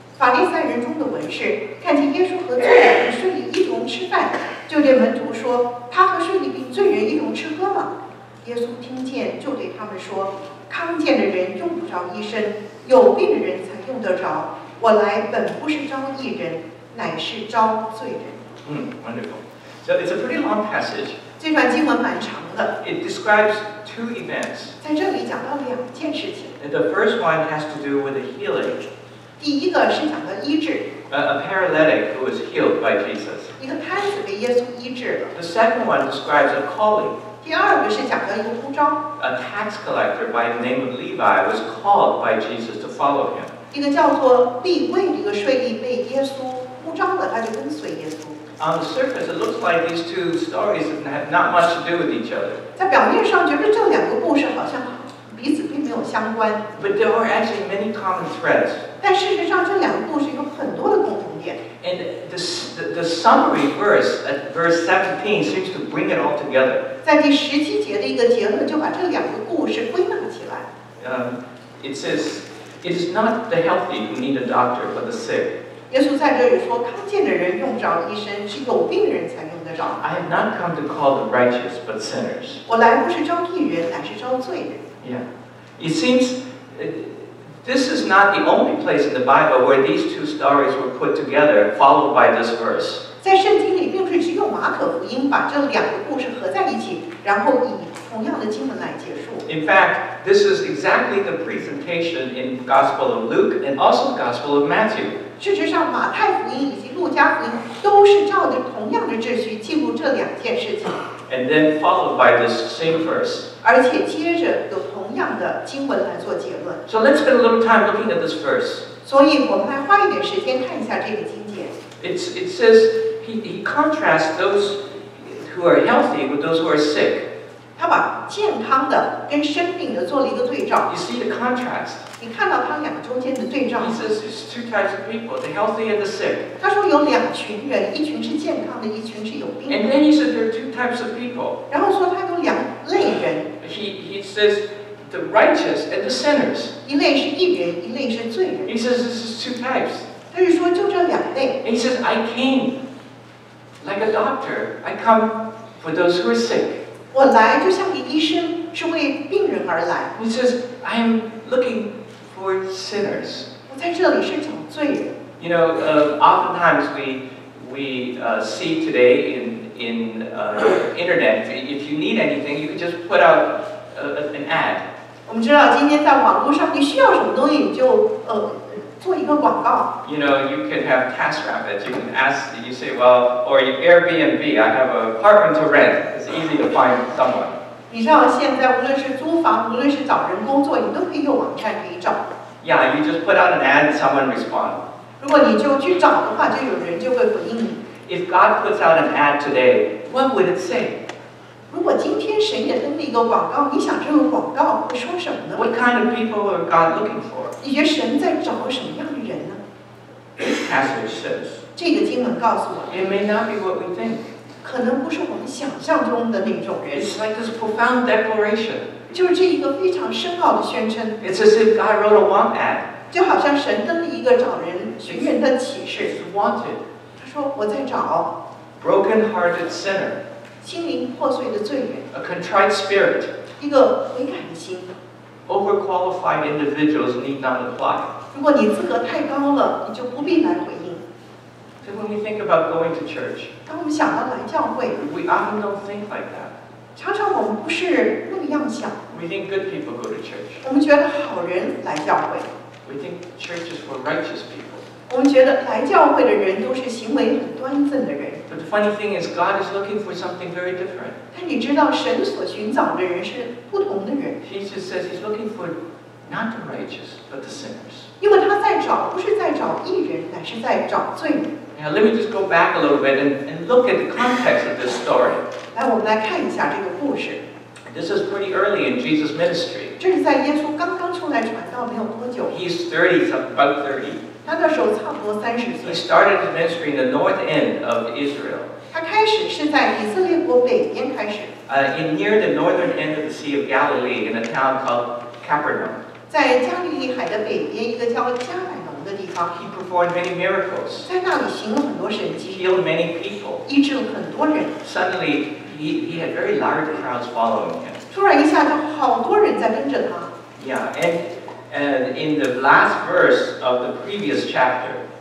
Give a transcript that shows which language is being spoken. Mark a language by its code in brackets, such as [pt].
[zh] 法利赛人中的文士看见耶稣和罪人与税吏一同吃饭，就对门徒说：“他和税吏并罪人一同吃喝吗？” 耶稣听见，就对他们说：“康健的人用不着医生，有病的人才用得着。我来本不是招义人，乃是招罪人。” [en] Wonderful. So it's a pretty long passage. [zh] 这段经文蛮长的。 [en] It describes two events. [zh] 在这里讲到两件事情。 [en] The first one has to do with a healing. [zh] 第一个是讲到医治。 [en] A paralytic who was healed by Jesus. [zh] 一个瘫子被耶稣医治了。 [en] The second one describes a calling. [zh] 第二个是讲到一个呼召。 [en] A tax collector by the name of Levi was called by Jesus to follow him. [zh] 一个叫做利未的一个税吏被耶稣呼召了，他就跟随耶稣。 [en] On the surface, it looks like these two stories have not much to do with each other. [zh] 在表面上，觉得这两个故事好像彼此并没有相关。 [en] But there are actually many common threads. [zh] 但事实上，这两个故事有很多的共同点。 [en] And the summary verse at verse 17 seems to bring it all together. [zh] 在第17节的一个结论，就把这两个故事归纳起来。 [en] It says, "It is not the healthy who need a doctor, but the sick." [zh] 耶稣在这里说，康健的人用不着医生，是有病的人才用得着。 [en] I have not come to call the righteous, but sinners. [zh] 我来不是招义人，乃是招罪人。 [en] Yeah, it seems this is not the only place in the Bible where these two stories were put together, followed by this verse. [zh] 在圣经里，并不是只有马可福音把这两个故事合在一起，然后以同样的经文来结束。 [en] In fact, this is exactly the presentation in the Gospel of Luke and also the Gospel of Matthew. [zh] 事实上，马太福音以及路加福音都是照着同样的秩序记录这两件事情。 [en] And then followed by this same verse. [zh] 而且接着有同样的经文来做结论。 [en] So let's spend a little time looking at this verse. [zh] 所以我们来花一点时间看一下这个经节。 [en] It says he contrasts those who are healthy with those who are sick. [zh] 他把健康的跟生病的做了一个对照。 [en] You see the contrast. [zh] 你看到他两个中间的对照。 [en] He says there's two types of people, the healthy and the sick. [zh] 他说有两群人，一群是健康的，一群是有病的。 [en] And then he said there are two types of people. [zh] 然后说他有两类人。 [en] He says the righteous and the sinners. [zh] 一类是义人，一类是罪人。 [en] He says this is two types. [zh] 他是说就这两类。 [en] And he says I came like a doctor. I come for those who are sick. [zh] 我来就像个医生，是为病人而来。 [en] He says I am looking for sinners. [zh] 我在这里是找罪人。 [en] You know, oftentimes we see today in internet, if you need anything, you can just put out an ad. [zh] 我们知道今天在网络上，你需要什么东西，你就做一个广告。 [en] You know, you can have TaskRabbit. You can ask, you say, well, or Airbnb. I have an apartment to rent. It's easy to find someone. [zh] 你知道现在无论是租房，无论是找人工作，你都可以有网站可以找。 [en] Yeah, you just put out an ad and someone responds. [zh] 如果你就去找的话，就有人就会回应你。 [en] If God puts out an ad today, what would it say? [zh] 如果今天神也登了一个广告，你想这个广告会说什么呢？ [en] What kind of people are God looking for? [zh] 你觉得神在找什么样的人呢？ [en] This passage says, [zh] 这个经文告诉我， [en] it may not be what we think. [zh] 可能不是我们想象中的那种人。 [en] It's like this profound declaration. [zh] 就是这一个非常深奥的宣称。 [en] It's as if God wrote a want ad. [zh] 就好像神登了一个找人寻人的启示。 [en] It's wanted. [zh] 他说我在找 [en] Broken-hearted sinner. [zh] 心灵破碎的罪人， [en] A contrite spirit. [zh] 一个悔改的心。 [en] Overqualified individuals need not apply. [zh] 如果你资格太高了，你就不必来回应。 [en] So when we think about going to church, [zh] 当我们想到来教会， [en] we often don't think like that. [zh] 常常我们不是那个样想， [en] We think good people go to church. [zh] 我们觉得好人来教会， [en] We think church is for righteous people. [zh] 我们觉得来教会的人都是行为很端正的人。 [en] But the funny thing is, God is looking for something very different. [zh] 但你知道，神所寻找的人是不同的人， [en] Jesus says He's looking for not the righteous, but the sinners. [zh] 因为他在找，不是在找义人，乃是在找罪人。 [en] Now, let me just go back a little bit and look at the context of this story. [zh] 来，我们来看一下这个故事。 [en] This is pretty early in Jesus' ministry. [zh] 这是在耶稣刚刚出来传道没有多久， [en] He's 30, about 30. [zh] 他那时候差不多30 [en] He [zh] 岁。 [en] started his ministry in the north end of Israel, [zh] 他开始是在以色列国北边开始， [en] near the northern end of the Sea of Galilee, in a town called Capernaum. [zh] 在加利利海的北边一个叫加百农的地方， [en] He performed many miracles, [zh] 在那里行了很多神迹， [en] healed many people. [zh] 医治了很多人。 [en] Suddenly, he had very large crowds following him. [zh] 突然一下，就好多人在跟着他。 [en] Yeah, and in the last verse of the previous chapter,